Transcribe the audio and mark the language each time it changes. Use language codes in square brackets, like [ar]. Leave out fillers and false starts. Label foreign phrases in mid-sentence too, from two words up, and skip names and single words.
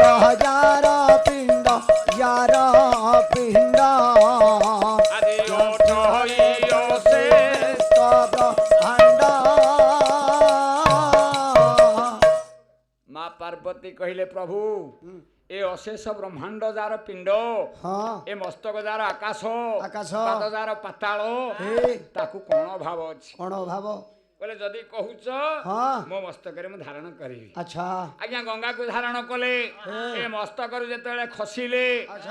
[or] ଯାର ପିଣ୍ଡ ଯାର ପିଣ୍ଡ ଆଦି ଅଠଇ ଅଶେଷ ব্রহ্মাণ্ড ମା ପାର୍ବତୀ କହିଲେ ପ୍ରଭୁ ଏ ଅଶେଷ ବ୍ରହ୍ମାଣ୍ଡ ଯାର ପିଣ୍ଡ ହଁ ଏ ମସ୍ତକ ଯାର ଆକାଶ ଆକାଶ ପାଦ ଯାର ପାତାଳ ହେ ତାକୁ କଣ ଅଭାବ ଅଛି କ'ଣ ଭାବ କହିଲେ ଯଦି କହୁଛ ହଁ ମୋ ମସ୍ତକରେ ମୁଁ ଧାରଣ କରିବି ଆଚ୍ଛା ଆଜ୍ଞା ଗଙ୍ଗାକୁ ଧାରଣ କଲେ ଏ ମସ୍ତକରୁ ଯେତେବେଳେ ଖସିଲେ ଆଚ୍ଛା